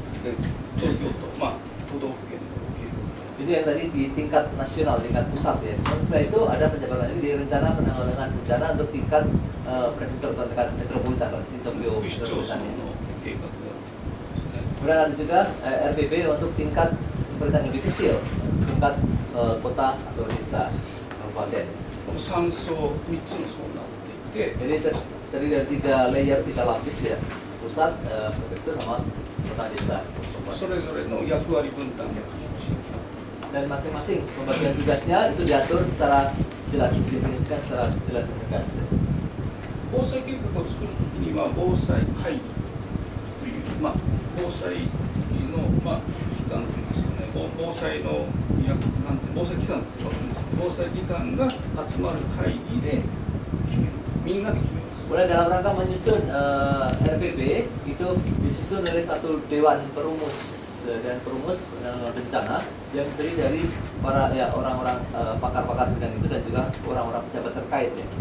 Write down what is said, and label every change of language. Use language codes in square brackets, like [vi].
[ja] 東京都、都道府県の計画 [id] Itu yang tadi di tingkat nasional, tingkat pusat ya. Dan setelah itu ada penjabaran lagi di Rencana Penanggulangan Bencana untuk tingkat prefektur atau tingkat metropolitan, di Tokyo [ja] 区市町村 [id] Metropolitan ya. [ja] の計画があるんですね。 [id] Kemudian ada juga RPB untuk tingkat pemerintahan yang lebih kecil, tingkat kota atau desa, kabupaten. [ja] この3層、3つの層になっていて、 [id] Jadi terdiri dari 3 layer, 3 lapis ya, pusat, prefektur sama kota desa. [ja] それぞれの役割分担がきちんと決まっている。 [id] Dan masing-masing pembagian tugasnya itu diatur secara jelas, didefinisikan secara jelas dan tegas. [ja] 防災計画を作るときには防災会議という、防災の、機関というんですかね、防災の防災機関って言われるんですけど、防災機関が集まる会議で決める、みんなで決めます。 [id] Kemudian dalam rangka menyusun RPB itu disusun oleh satu dewan perumus dan perumus penanggulangan bencana yang terdiri dari para orang-orang pakar-pakar bidang itu dan juga orang-orang pejabat terkait ya.